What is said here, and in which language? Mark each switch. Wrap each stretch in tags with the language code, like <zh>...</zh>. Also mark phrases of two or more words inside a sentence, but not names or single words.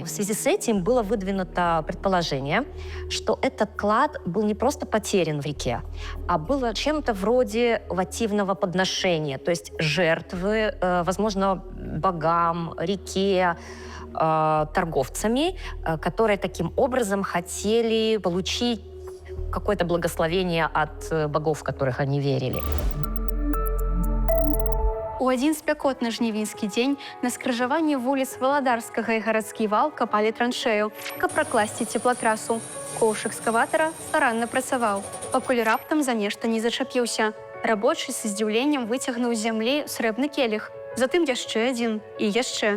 <ru>В связи с этим было выдвинуто предположение, что этот клад был не просто потерян в реке, а было чем-то вроде вативного подношения, то есть жертвы, возможно, богам, реке, торговцами, которые таким образом хотели получить какое-то благословение от богов, в которых они верили.</ru> <be>У адзін спякотны жнівеньскі дзень на скрыжаванні вуліц Валадарскага і гарадскі вал капалі траншею, каб пракласці цеплатрасу. Коўш экскаватара старанна працаваў, пакуль раптам за нешта не зачапіўся. Рабочы са здзіўленнем выцягнуў з зямлі срэбны келіх, затым яшчэ адзін і яшчэ.</be>